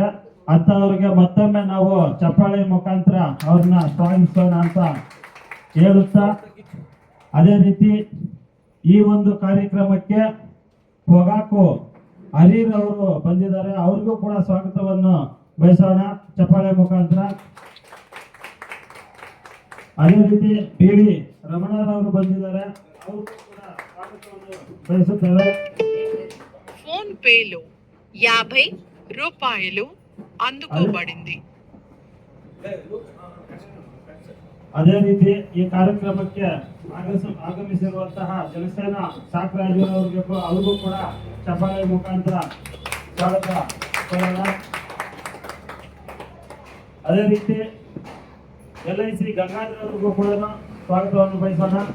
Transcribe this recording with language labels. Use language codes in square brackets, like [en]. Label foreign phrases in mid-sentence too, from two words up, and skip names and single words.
[kn] ಅಂತವರಿಗೆ ಮತ್ತೊಮ್ಮೆ ನಾವು ಚಪ್ಪಾಳೆ ಮುಖಾಂತರ ಅವ್ರನ್ನ ಸ್ವಾಗತಿಸೋಣ ಅಂತ ಹೇಳುತ್ತಾ, ಅದೇ ರೀತಿ ಈ ಒಂದು ಕಾರ್ಯಕ್ರಮಕ್ಕೆ ಹೊಗಾಕು ಹರೀರ್ ಅವರು ಬಂದಿದ್ದಾರೆ. ಅವ್ರಿಗೂ ಕೂಡ ಸ್ವಾಗತವನ್ನು ಬಯಸೋಣ ಚಪ್ಪಾಳೆ ಮುಖಾಂತರ. ಅದೇ ರೀತಿ ಡಿ ರಮಣರವರು ಬಂದಿದ್ದಾರೆ, ಅವ್ರಿಗೂ ಕೂಡ ಸ್ವಾಗತವನ್ನು ಬಯಸುತ್ತೇವೆ. [te] ఫోన్ పేలో 50 రూపాయలు అందుకోబడింది. [kn] ಅದೇ ರೀತಿ ಈ ಕಾರ್ಯಕ್ರಮಕ್ಕೆ ಆಗಮಿಸಿರುವಂತಹ ಜನಸೇನಾ ಸಾಕ್ರಾಜರವರಿಗೂ ಅವ್ರಿಗೂ ಕೂಡ ಚಪ್ಪಾಳೆ ಮುಖಾಂತರ ಸ್ವಾಗತ ಕೋರೋಣ. ಅದೇ ರೀತಿ LIC ಗಂಗಾಧರ್ ಅವರಿಗೂ ಕೂಡ ಸ್ವಾಗತವನ್ನು ಬಯಸೋಣ.